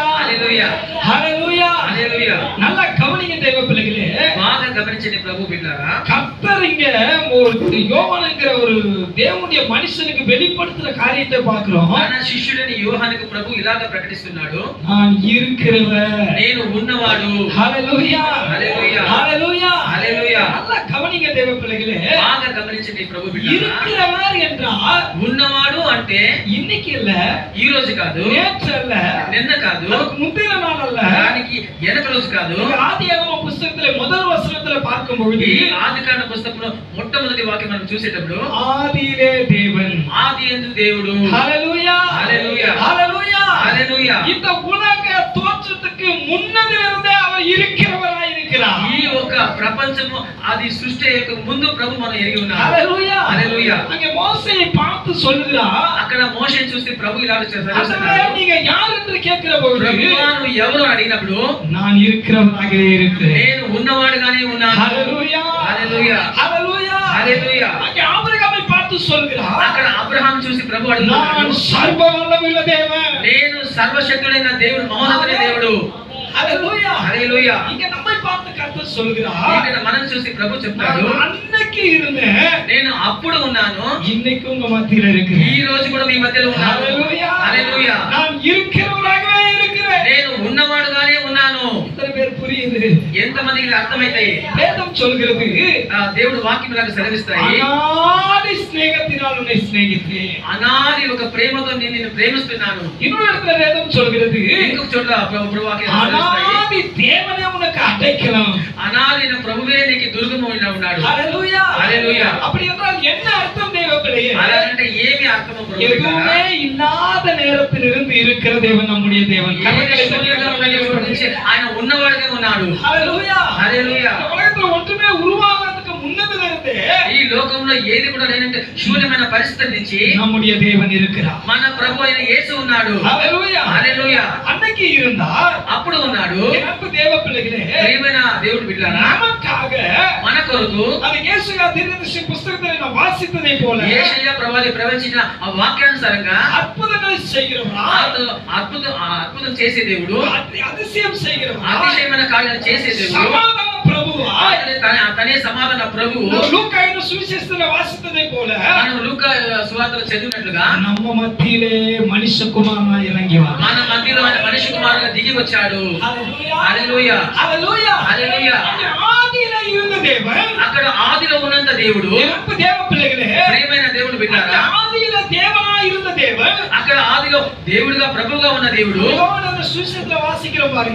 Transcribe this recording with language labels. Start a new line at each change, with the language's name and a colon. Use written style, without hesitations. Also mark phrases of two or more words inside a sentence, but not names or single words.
Telugu: హల్లెలూయా.
Tamil: ஹalleluya.
Telugu: హల్లెలూయా.
Tamil: நல்லா கவனிங்க தேவ பிள்ளைகளே.
Telugu: బాగా గమనించండి ప్రభు బిడ్డలారా.
Tamil: கர்த்தர் இங்க ஒரு யோவான்ங்கற ஒரு தேவனுடைய மனுஷனுக்கு வெளிப்படுத்துற காரியத்தை பார்க்கிறோம்.
Telugu: తన శిష్యుడైన యోహానుకు ప్రభు ఇలాగా ప్రకటిస్తున్నాడు.
Tamil: நான் இருக்கிறவர்,
Telugu: నేను ఉన్నవాడు. హalleluya. హల్లెలూయా. హalleluya. హల్లెలూయా.
Tamil: நல்லா கவனிங்க தேவ பிள்ளைகளே.
Telugu: బాగా గమనించండి ప్రభు బిడ్డలారా.
Tamil: இருக்கிறவர் என்றால்
Telugu: ఉన్నవాడు అంటే
Tamil: இன்னைக்கு இல்ல,
Telugu: ఈ రోజు కాదు,
Tamil: நேற்று அல்ல,
Telugu: నిన్న కాదు,
Tamil: அதுக்கு முந்தின நாள் அல்ல,
Telugu: దానికి వెనక రోజు కాదు.
Tamil: ஆதியாகம புத்தகத்திலே முதல் வசனத்திலே பார்க்கும் பொழுது
Telugu: ఈ ఆదికాండ పుస్తకంలో మొట్టమొదటి వాక్యం మనం చూసేటప్పుడు
Tamil: ஆதியிலே தேவன்,
Telugu: ఆదియందు దేవుడు.
Tamil: ஹalleluya.
Telugu: హల్లెలూయా.
Tamil: ஹalleluya.
Telugu: హల్లెలూయా.
Tamil: இந்த உலக தோற்றத்துக்கு முன்னதிலிருந்தே அவர் இருக்கிறவராய் இருக்கிறார்.
Telugu: ఈ ఒక ప్రపంచము అది సృష్టి యొక్క ముందు ప్రభు మనం ఎరిగి ఉన్నాడు.
Tamil: ஹalleluya.
Telugu: హల్లెలూయా.
Tamil: அங்கே மோசேயை பார்த்து சொல்கிறார்,
Telugu: అక్కడ మోషేని చూసి ప్రభు ఇలాగ
Tamil: ஆண்டவரே,
Telugu: చేస్తున్నాడు.
Tamil: நீங்க யார் என்று கேட்கிற பொழுது
Telugu: ప్రభువా నువ్వు ఎవరు అడిగినప్పుడు
Tamil: நான் இருக்கிறவராகவே இருக்கிறேன்.
Telugu: నేను ఉన్నవాడుగానే ఉన్నాను.
Tamil: ஹalleluya.
Telugu: హల్లెలూయా.
Tamil: ஹalleluya.
Telugu: హల్లెలూయా.
Tamil: அங்கே ஆபிரகாமை பார்த்து சொல்கிறார்,
Telugu: అక్కడ అబ్రహాం చూసి ప్రభు
Tamil: நான்
Telugu: అడుగుతున్నాడు,
Tamil: சர்வ வல்லமையுள்ள தேவன்.
Telugu: నేను సర్వశక్తుడైన దేవుడు, మహోన్నతుడైన దేవుడు.
Tamil: ஹalleluya.
Telugu: హల్లెలూయా.
Tamil: இங்க நம்மை பார்த்து கர்த்தர் சொல்கிறார்,
Telugu: ఇక్కడ మనం చూసి ప్రభు చెప్తాడు,
Tamil: நான் அன்னைக்கு இருந்தேன்,
Telugu: నేను అప్పుడు ఉన్నాను,
Tamil: இன்னைக்கு உங்க மத்தியில இருக்கிறேன்.
Telugu: ఈ రోజు కూడా మీ మధ్యలో ఉన్నాను.
Tamil: ஹalleluya.
Telugu: హల్లెలూయా.
Tamil: நான் இருக்கிறவராகவே இருக்கிறேன்.
Telugu: నేను ఉన్నవాడుగానే ఉన్నాను.
Tamil: எத்தனை பேர் புரியுது?
Telugu: ఎంతమందికి అర్థమైతాయి?
Tamil: வேதம் சொல்கிறது,
Telugu: దేవుడు వాక్యం లాగా సెలవిస్తాయి,
Tamil: அநாதி ஸ்நேகத்தினால் உன்னை சிநேகித்தேன்.
Telugu: అనాది ఒక ప్రేమతో నేను నిన్ను ప్రేమిస్తున్నాను.
Tamil: இன்னொரு இடத்துல வேதம் சொல்கிறது,
Telugu: ఇంకొక చోట ప్రభు వాక్యం సెలవిస్తాయి,
Tamil: அநாதி தேவனே உனக்கு அடைக்கலாம்.
Telugu: అనాదిన ప్రభువే నీకు దుర్గముగా ఉన్నాడు.
Tamil: ஹalleluya.
Telugu: హల్లెలూయా.
Tamil: அப்படி என்றால் என்ன அர்த்தம் தேவ பிள்ளையே?
Telugu: అలాగంటే ఏమి అర్థము ప్రభు?
Tamil: எதுவுமே இல்லாத நேரத்தில் இருந்து இருக்கிற தேவன் நம்முடைய தேவன்.
Telugu: ఆయన ఉన్నవాడుగా ఉన్నాడు.
Tamil: ஹalleluya.
Telugu: హల్లెలూయా.
Tamil: இந்த உலகத்துல ஒன்றுமே உருவாகிறதுக்கு முன்னதிலிருந்தே
Telugu: ఈ లోకంలో ఏది కూడా లేనంటే శూన్యమైన పరిస్థితి నుంచి
Tamil: நம்முடைய தேவன் இருக்கிறார்.
Telugu: మన ప్రభు అయిన యేసు ఉన్నాడు.
Tamil: ஹalleluya.
Telugu: హల్లెలూయా.
Tamil: அன்னைக்கு இருந்தார்,
Telugu: అప్పుడు ఉన్నాడు.
Tamil: எனக்கு தேவ பிள்ளைகளே,
Telugu: ప్రియమైన దేవుడు బిడ్డలారా,
Tamil: நமக்காக
Telugu: మన కొరకు
Tamil: அந்த இயேசுயா தீர்க்கதரிசி புத்தகத்தை நான் வாசித்ததை போல
Telugu: యేషయ్య ప్రవాది ప్రవచించిన ఆ వాక్యానుసారంగా
Tamil: அற்புதங்களை செய்கிறவரா,
Telugu: అద్భుతం చేసే దేవుడు,
Tamil: அதிசயம் செய்கிறவரா,
Telugu: అతిశయమైన కార్యాలు చేసే దేవుడు,
Tamil: சமாதான பிரபுவா,
Telugu: తనే సమాధాన ప్రభు.
Tamil: லூக்கா சுவிசேஷத்துல வாசித்ததை போல
Telugu: మనం లూకా సువార్తలో చదివినట్లుగా
Tamil: நம்ம மத்தியிலே மனுஷகுமாரனா இறங்கி வா.
Telugu: మన మధ్యలో ఆయన మనిషి కుమారుడుగా దిగి వచ్చాడు.
Tamil: ஹalleluya.
Telugu: హల్లెలూయా.
Tamil: ஹalleluya.
Telugu: హల్లెలూయా.
Tamil: ஆதியிலே இருந்த தேவன்,
Telugu: అక్కడ ఆదిలో ఉన్నంత దేవుడు,
Tamil: எனக்கு தேவ பிள்ளைகளே,
Telugu: ప్రియమైన దేవుడు బిడ్డలారా,
Tamil: ஆதியிலே தேவனா இருந்த தேவன்,
Telugu: అక్కడ ఆదిలో దేవుడుగా ప్రభువుగా ఉన్న దేవుడు.
Tamil: யோவான் சுவிசேஷத்துல வாசிக்கிறோம் பாருங்க,